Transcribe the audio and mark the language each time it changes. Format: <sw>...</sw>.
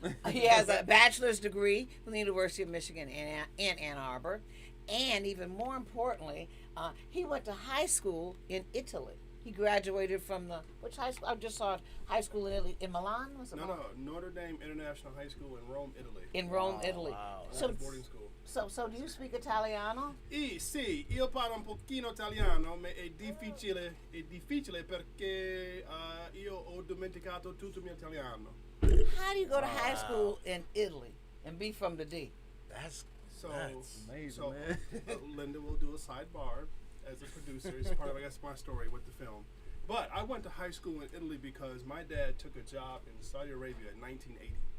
<en>He has a bachelor's degree from the University of Michigan in Ann Arbor, and even more importantly, he went to high school in Italy. He graduated from which high school? I just saw high school in Italy, in Milan. Was it Milan? No, Notre Dame International High School in Rome, Italy. In Rome, Italy. Wow. So, Boarding school. so do you speak Italiano?</en> <it>Sì, io parlo un pochino italiano, ma è difficile perché io ho dimenticato tutto il mio italiano.</it> <en>How do you go to high school in Italy and be from the D? That's amazing, so man. Linda will do a sidebar as a producer. It's part of, I guess, my story with the film. But I went to high school in Italy because my dad took a job in Saudi Arabia in 1980.</en>